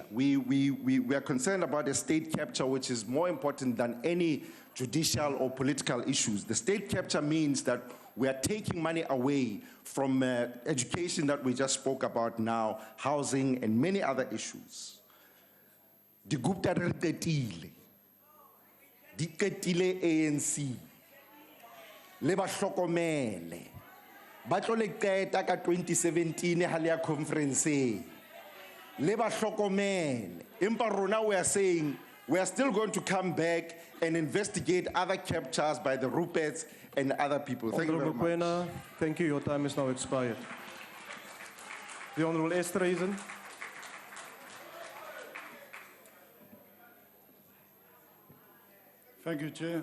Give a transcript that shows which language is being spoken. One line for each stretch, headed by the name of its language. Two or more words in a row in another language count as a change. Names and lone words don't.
English: We are concerned about a state capture, which is more important than any judicial or political issues. The state capture means that we are taking money away from education that we just spoke about now, housing, and many other issues.
Southern Sotho: The Gupta di qetile ANC le ba hlokomele ba tlo le qeta ka 2017 ha le ya conference le ba hlokomele empa rona
English: we are saying we are still going to come back and investigate other captures by the Ruperts and other people. Thank you very much. Thank you. Your time is now expired. The Honourable Esterhuizen. Thank you, Chair.